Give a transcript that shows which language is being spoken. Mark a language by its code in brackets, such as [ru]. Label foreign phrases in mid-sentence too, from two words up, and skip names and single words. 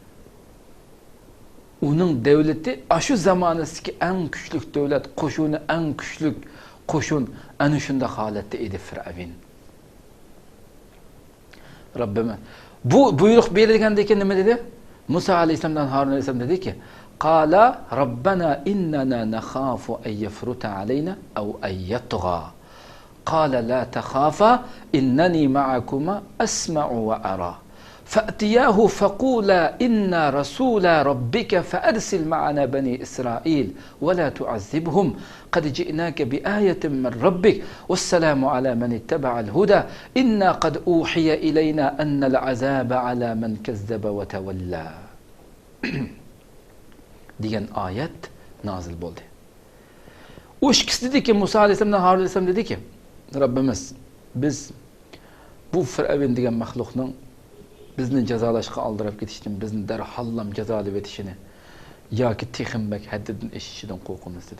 [uz] Uning davlati ashu zamonasidagi eng kuchli davlat, qo'shuni eng kuchli qo'shin ana shunda holatda edi Fir'avn. Rabbimiz bu buyruq berilgandan keyin nima dedi? Musa alayhisalomdan Harun alayhisalom dediki, [ar] "قالا ربنا إننا نخاف أن يفرط علينا أو أن يطغى." قال لا تخافا إنني معكما أسمع وأرى. فأتياه فقولا إنا رسول ربك فأرسل معنا بني إسرائيل ولا تعذبهم قد جئناك بآية من ربك والسلام على من اتبع الهدى إنا قد أوحي إلينا أن العذاب على من كذب وتولى [uz] degan oyat nozil bo'ldi. U ikkisi dediki, Musa alayhisalomdan Harun alayhisalom dediki, Rabbimiz biz bu Fir'avn degan maxluqning bizni jazolashga oldirib ketishdan, bizni darhollam jazolab etishini yoki texinbak haddidan eshishidan qo'rqamiz dedi.